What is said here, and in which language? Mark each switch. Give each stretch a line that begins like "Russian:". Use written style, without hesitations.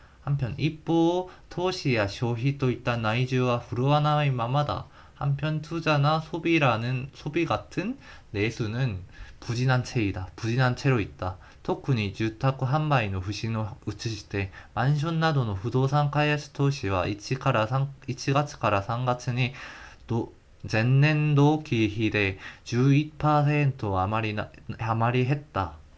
Korean: 한편
Japanese: 一方 投資や 消費といった内需は振るわないままだ.
Korean: 한편 투자나 소비 같은 내수는 부진한 채로 있다.
Japanese: 特に住宅販売の不振を移して マンションなどの不動産開発投資は1月から3月に前年同期比で 11%余り減った.